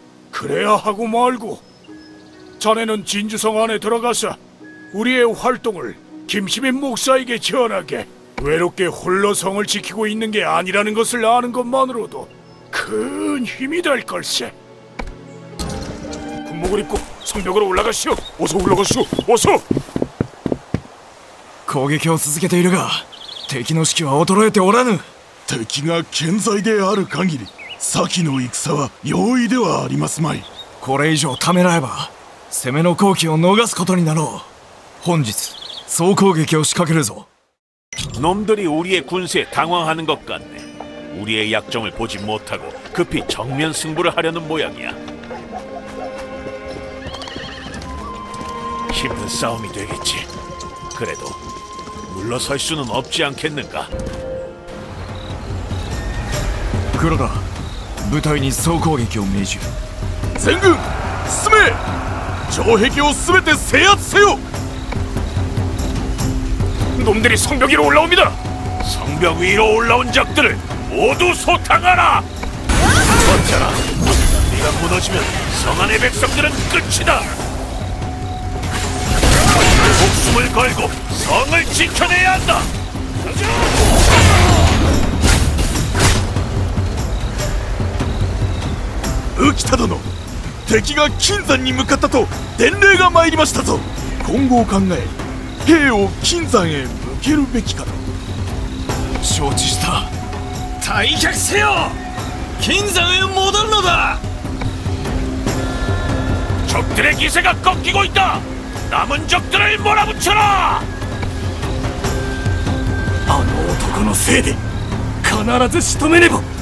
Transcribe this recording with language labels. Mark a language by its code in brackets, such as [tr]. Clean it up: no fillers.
[ko] 그래야 하고 말고 자네는 진주성 안에 들어가서 우리의 활동을 김시민 목사에게 전하게. 외롭게 홀로 성을 지키고 있는 게 아니라는 것을 아는 것만으로도 큰 힘이 될 걸세. 군복을 입고 성벽으로 올라가시오. 어서 올라가시오. 어서. [ja] 攻撃を続けているが敵の士気は衰えておらぬ。敵が健在である限り先の戦は容易ではありますまい。これ以上ためらえば攻めの好機を逃すことになろう。本日総攻撃を仕掛けるぞ。 [ko] 놈들이 우리의 군세에 당황하는 것 같네. 우리의 약점을 보지 못하고 급히 정면 승부를 하려는 모양이야. 힘든 싸움이 되겠지. 그래도 물러설 수는 없지 않겠는가? [ja] 黒田、部隊に総攻撃を命じる。全軍進め。城壁を全て制圧せよ。 [ko] 놈들이 성벽 위로 올라옵니다. 성벽 위로 올라온 적들을 모두 소탕하라! 전차라, 네가 무너지면 성 안의 백성들은 끝이다! 목숨을 걸고 성을 지켜내야 한다! [ja] 浮田殿、敵が金山に向かったと伝令が参りましたぞ。今後を考え兵を金山へ向けるべきかと。承知した。退却せよ。金山へ戻るのだ。 [ko] 적들의 기세가 꺾이고 있다! 남은 적들을 몰아붙여라! [ja] あの男のせいで必ず仕留めねば。